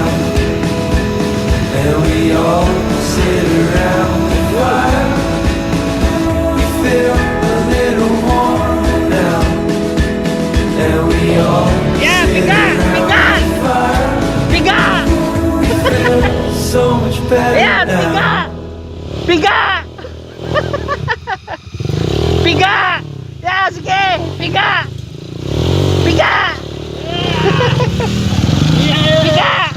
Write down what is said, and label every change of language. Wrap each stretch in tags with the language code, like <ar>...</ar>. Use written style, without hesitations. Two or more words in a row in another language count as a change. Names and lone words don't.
<en>And we all sit around the fire. We feel a little warmer now. And we all Yeah, sit</en> <tl>bigat!</tl> <en>around</en> <tl>Bigat!</tl> <en>the fire.</en> <tl>Biga!</tl> <en>We feel so much better</en> <tl>Ayan!</tl> <en>now.</en> <tl>Biga! Biga! Biga! Yeah, sige! Biga! Biga! Biga!</tl>